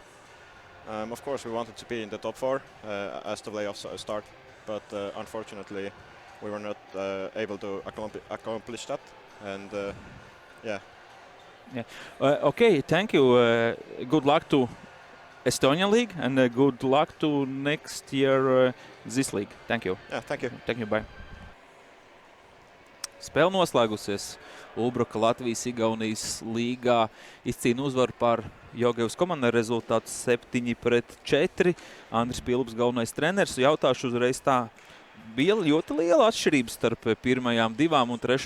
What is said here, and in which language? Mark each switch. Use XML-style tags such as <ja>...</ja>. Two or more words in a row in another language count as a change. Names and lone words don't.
<en>Of course, we wanted to be in the top 4 as the playoffs start, but unfortunately, we were not able to accomplish that. And yeah. Yeah. Okay, thank you. Good luck to Estonian league, and good luck to next year this league. Thank you. Yeah, thank you. Thank you, bye.</en> <lv>Spēle noslēgusies. Ulbruka Latvijas-Igaunijas līgā izcīna uzvaru pār Jogevas komandu ar rezultātu 7-4. Andris Pilps galvenais treneris. Jautāšu uzreiz tā. Bija ļoti liela atšķirība starp pirmajām 2 un 3.</lv>